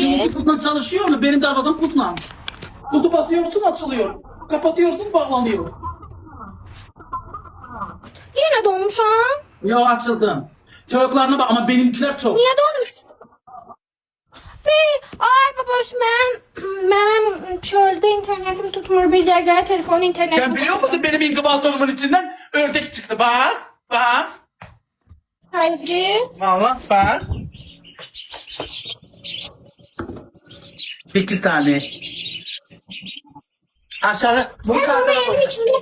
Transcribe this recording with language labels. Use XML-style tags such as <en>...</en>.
<tr>Seninki putla çalışıyor mu? Benim darvazam putla. Putu basıyorsun açılıyor. Kapatıyorsun bağlanıyor.</tr> <az>Yenə doğmuşam.</az> <tr>Yo açıldım. Çocuklarına bak ama benimkiler çok.</tr> <az>Niyə doğmuş? Ay baboş, mənim çöldə internetim tutmur. Bir dəqiqə telefon internetim.</az> <tr>Sen biliyor musun benim inkubatorumun içinden ördek çıktı. Bak. Bak.</tr> <az>Həqiqi.</az> <tr>Vallahi bak. 8 tane.</tr> <az>Aşağı.</az> <tr>Sen onu evin içinde mi?</tr>